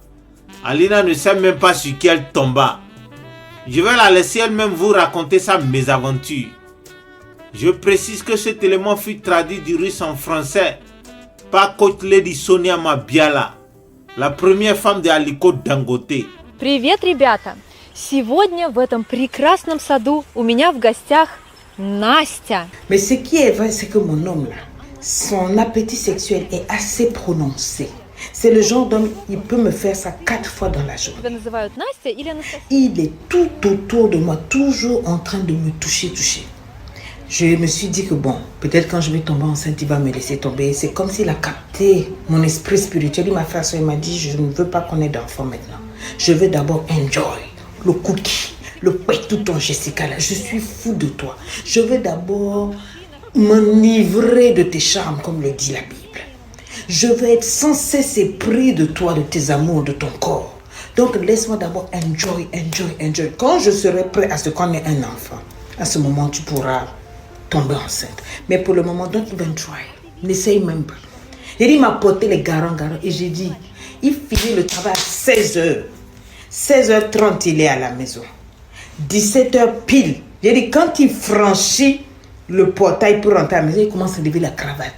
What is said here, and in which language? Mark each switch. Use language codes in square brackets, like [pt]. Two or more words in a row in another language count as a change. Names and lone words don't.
[fr] Alina ne sait même pas sur qui elle tomba. Je vais la laisser elle-même vous raconter sa mésaventure. Je précise que cet élément fut traduit du russe en français par coach Lady Sonia Mabiala, la première femme de Aliko Dangote. [ru] Привет, ребята! Сегодня в этом прекрасном саду у меня в гостях Настя. [fr] Mais ce qui est vrai, c'est que mon homme là, son appétit sexuel est assez prononcé. C'est le genre d'homme, il peut me faire ça 4 fois dans la journée. [ru] Тебя называют Настя или Анастасия? [fr] Il est tout autour de moi, toujours en train de me toucher. Je me suis dit que bon, peut-être quand je vais tomber enceinte, il va me laisser tomber. C'est comme s'il a capté mon esprit spirituel. Il m'a fait ça, il m'a dit, je ne veux pas qu'on ait d'enfant maintenant. Je veux d'abord [en] enjoy le cookie, [fr] le pet tout ton Jessica là. Je suis fou de toi. Je veux d'abord m'enivrer de tes charmes, comme le dit la Bible. Je veux être sans cesse épris de toi, de tes amours, de ton corps. Donc laisse-moi d'abord enjoy. Quand je serai prêt à ce qu'on ait un enfant, à ce moment tu pourras tomber enceinte. Mais pour le moment, [en] don't even try. [fr] N'essaye même pas. Il m'a porté les garants et j'ai dit, il finit le travail à 16h. 16h30, il est à la maison. 17h pile. J'ai dit, quand il franchit le portail pour rentrer à la maison, il commence à lever la cravate.